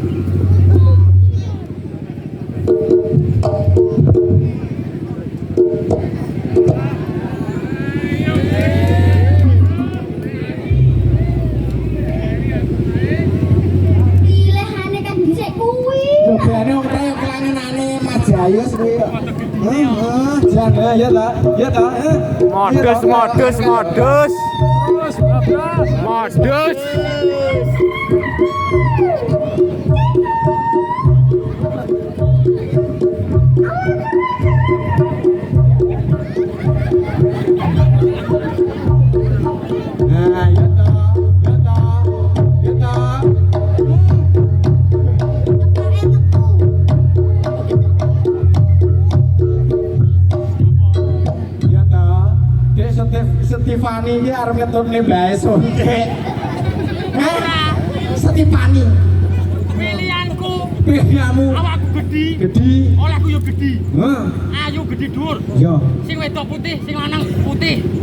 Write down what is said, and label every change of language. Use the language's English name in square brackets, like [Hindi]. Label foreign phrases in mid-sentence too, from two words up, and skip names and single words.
[Javanese] Pilihane kan dhisik kuwi. Bene wong kaya kelangenane Mas Jayus kuwi. Heeh, jan ya ta. Ya ta. Modus. Nah, ya ta. Ya ta. Ya ta. Ya ta. Dek Stefani iki arep ngetutne bae sonke. Stefani. Pilihanku, Pilihanmu awakku gede, gede. olehku yo gede, Hah. ayu gede dhuwur, Yo. sing wedok putih, sing lanang putih.